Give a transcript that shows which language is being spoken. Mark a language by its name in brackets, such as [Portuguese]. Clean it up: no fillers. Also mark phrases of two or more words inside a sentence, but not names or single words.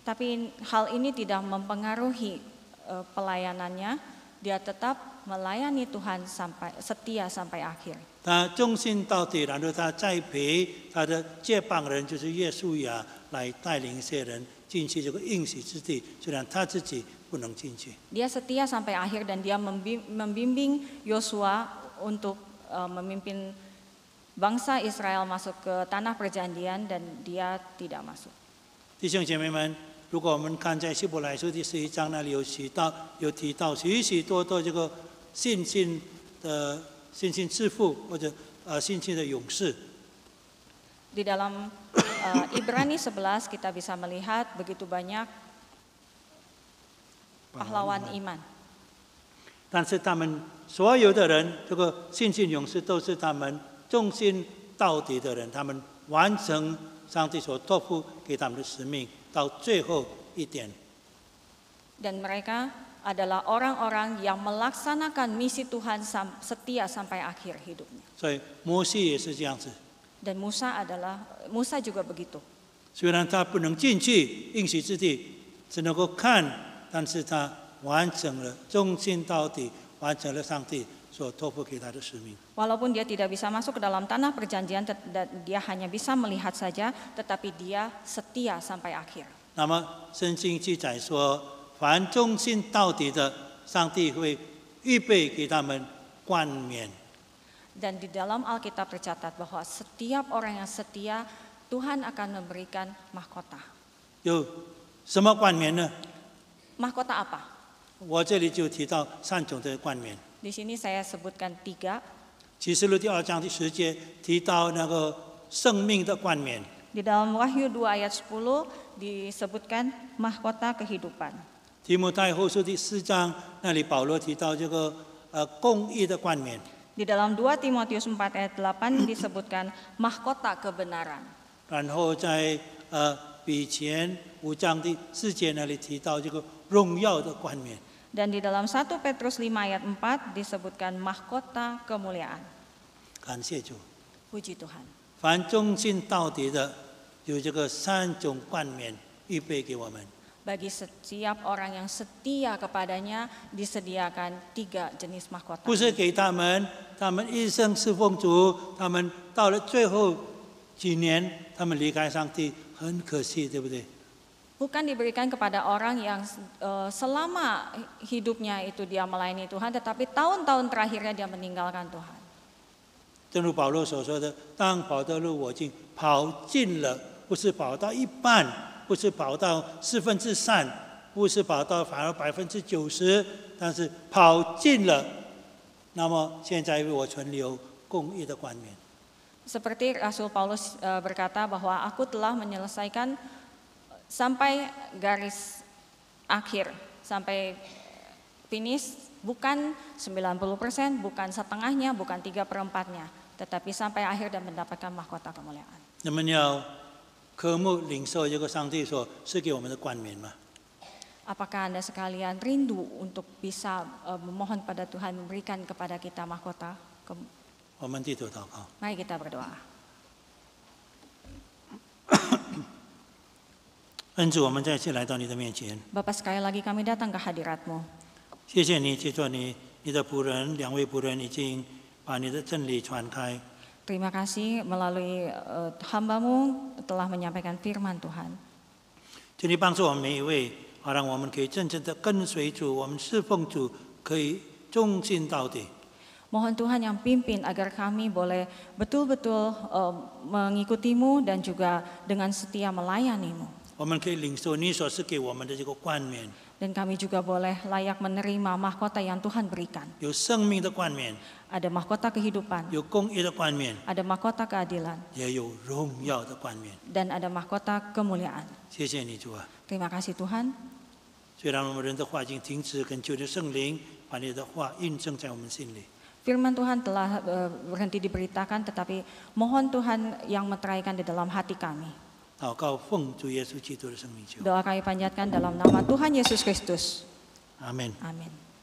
[Indonesian] Tapi hal ini tidak mempengaruhi pelayanannya, dia tetap melayani Tuhan setia sampai akhir. [Chinese] 他忠心到底，然后他栽培他的接棒人，就是约书亚来带领一些人进去这个应许之地，虽然他自己不能进去。 [Indonesian] Dia setia sampai akhir dan dia membimbing Yosua untuk memimpin bangsa Israel masuk ke tanah perjanjian dan dia tidak masuk. [Chinese] 弟兄姐妹们，如果我们看在希伯来书第11章那里有提到许许多多这个信心之父或者信心的勇士。 [Indonesian] Di dalam Ibrani 11 kita bisa melihat begitu banyak pahlawan iman. [Chinese] 但是他们所有的人，这个信心勇士都是他们忠心到底的人，他们完成上帝所托付给他们的使命到最后一点。 [Indonesian] Dan mereka adalah orang-orang yang melaksanakan misi Tuhan setia sampai akhir hidupnya. [Chinese] 所以摩西也是这样子。 [Indonesian] Dan Musa juga begitu. [Chinese] 虽然他不能进去应许之地，只能够看，但是他完成了忠心到底，完成了上帝所托付给他的使命。 [Indonesian] Walaupun dia tidak bisa masuk ke dalam tanah perjanjian, dia hanya bisa melihat saja, tetapi dia setia sampai akhir. [Chinese] 那么圣经记载说，凡忠心到底的，上帝会预备给他们冠冕。 [Indonesian] Dan di dalam Alkitab tercatat bahwa setiap orang yang setia, Tuhan akan memberikan mahkota. [Chinese] 有什么冠冕呢？ [Indonesian] Mahkota apa? [Chinese] 我这里就提到3种的冠冕。 [Indonesian] Di sini saya sebutkan 3. [Chinese] 启示录第2章第10节提到那个生命的冠冕。 [Indonesian] Di dalam Wahyu 2 ayat 10 disebutkan mahkota kehidupan. [Chinese] 提摩太后书第4章那里保罗提到这个公义的冠冕。 [Indonesian] Di dalam 2 Timotius 4 ayat 8 disebutkan mahkota kebenaran. [Chinese] 然后在比前5章第4节那里提到这个荣耀的冠冕。 [Indonesian] Dan di dalam 1 Petrus 5 ayat 4 disebutkan mahkota kemuliaan. [Chinese] 感谢主， [Indonesian] Puji Tuhan. [Chinese] 凡忠心到底的，有这个3种冠冕预备给我们。 [Indonesian] Bagi setiap orang yang setia kepadanya disediakan 3 jenis mahkota. [Chinese] 不是给他们一生侍奉主，他们到了最后几年，他们离开上帝，很可惜，对不对？ [Indonesian] Bukan diberikan kepada orang yang selama hidupnya itu dia melayani Tuhan, tetapi tahun-tahun terakhirnya dia meninggalkan Tuhan. [Chinese] 正如保罗所说的，当跑的路我已经跑尽了，不是跑到一半，不是跑到3%，不是跑到反而90%，但是跑尽了。那么现在为我存留公义的冠冕。 [Indonesian] Seperti Rasul Paulus berkata bahwa aku telah menyelesaikan sampai garis akhir, sampai finish, bukan 90%, bukan setengahnya, bukan 3/4-nya, tetapi sampai akhir dan mendapatkan mahkota kemuliaan. [Chinese] 你们要渴慕领受这个上帝所赐给我们的冠冕吗？ [Indonesian] Apakah Anda sekalian rindu untuk bisa memohon pada Tuhan memberikan kepada kita mahkota? [Chinese] 我们低头祷告。 [Indonesian] Mari kita berdoa. [Chinese] 恩主，我们再次来到你的面前， [Indonesian] Bapak, sekali lagi kami datang ke hadirat-Mu. [Chinese] 谢谢你，借着你的仆人2位仆人已经把你的真理传开。 [Indonesian] Terima kasih melalui hamba-Mu telah menyampaikan firman Tuhan. [Chinese] 请你帮助我们每一位，好让我们可以真正的跟随主，我们侍奉主，可以忠心到底。 [Indonesian] Mohon Tuhan yang pimpin agar kami boleh betul-betul mengikuti-Mu dan juga dengan setia melayani-Mu. [Chinese] 我们可以领受你所赐给我们的这个冠冕， [Indonesian] Dan kami juga boleh layak menerima mahkota yang Tuhan berikan. [Chinese] 有生命的冠冕， [Indonesian] Ada mahkota kehidupan, [Chinese] 有公义的冠冕， [Indonesian] ada mahkota keadilan, [Chinese] 也有荣耀的冠冕。 [Indonesian] dan ada mahkota kemuliaan. [Chinese] 谢谢你，主啊！ [Indonesian] Terima kasih Tuhan. [Chinese] 虽然我们人的话已经停止，恳求的圣灵把你的话印证在我们心里。 [Indonesian] Firman Tuhan telah berhenti diberitakan, tetapi mohon Tuhan yang meteraikan di dalam hati kami. [Chinese] 祷告奉主耶稣基督的圣名求， [Indonesian] Doa kami panjatkan dalam nama Tuhan Yesus Kristus. [Chinese] 阿门。 [Indonesian] Amin.